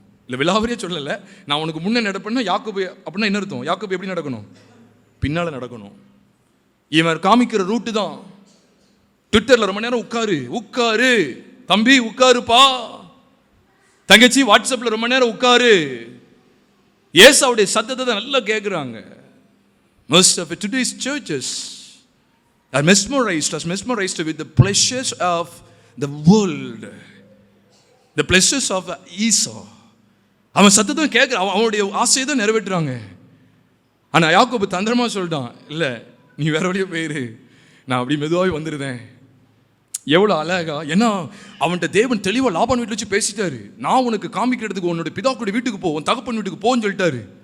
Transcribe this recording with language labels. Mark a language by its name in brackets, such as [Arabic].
[Tamil] இல்லை விலாவரியே சொல்லலை, நான் உனக்கு முன்னே நடப்பேன்னா யாக்கோபு அப்படின்னா என்ன அர்த்தம்? யாக்கோபு எப்படி நடக்கணும்? பின்னால் நடக்கணும். இவன் காமிக்கிற ரூட்டு தான். ட்விட்டரில் ரொம்ப நேரம் உட்காரு தம்பி, உட்காருப்பா தங்கச்சி, வாட்ஸ்அப்பில் ரொம்ப நேரம் உட்காரு. ஏசாவுடைய சத்தத்தை தான் நல்லா கேட்குறாங்க. [English] Most of today's churches are mesmerized with the pleasures of the world, the pleasures of Esau. [Tamil] அவன் சத்தத்தை கேட்குற, அவனுடைய ஆசையை தான் நிறைவேற்றுறாங்க. ஆனால் யாக்கோபு தந்திரமாக சொல்லிட்டான், இல்லை நீ வேற வழியே போயிரு, நான் அப்படி மெதுவாகவே வந்துடுறேன். எவ்வளோ அழகா! ஏன்னா அவன்கிட்ட தேவன் தெளிவாக லாபான் வீட்டில் வச்சு பேசிட்டாரு. நான் உனக்கு காமிக்கிறதுக்கு உன்னோட பிதாக்குடைய வீட்டுக்கு போ, உன் தகப்பன் வீட்டுக்கு போன்னு சொல்லிட்டாரு.